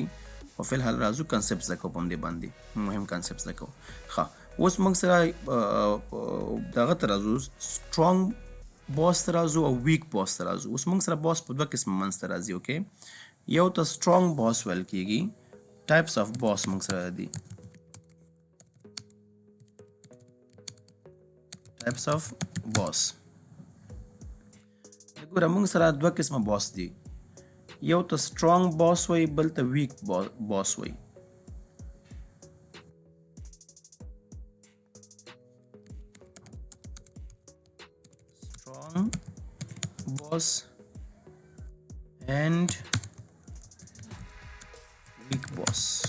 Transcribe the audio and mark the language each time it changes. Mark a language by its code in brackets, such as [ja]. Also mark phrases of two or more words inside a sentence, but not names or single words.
[ps] او فی الحال راځو کنسپټ زده کوو په همدې باندې مهم کنسپټ زده کوو. ښه اوس موږ سره دغه ته راځو [en] strong boss [ps] ته راځو او [en] weak boss [ps] ته راځو. اوس موږ سره باس په دوه قسمه منځ ته راځي. اوکې یو ته سټرانګ باس ویل کېږي. [en] types of boss [ps] موږ سره دي. [en] types of boss. [ps] ګوره موږ سره دوه قسمه باس دي. یو ته [en] strong boss [ps] وای، بل ته [en] weak boss [ps] وای. [en] strong boss and weak boss.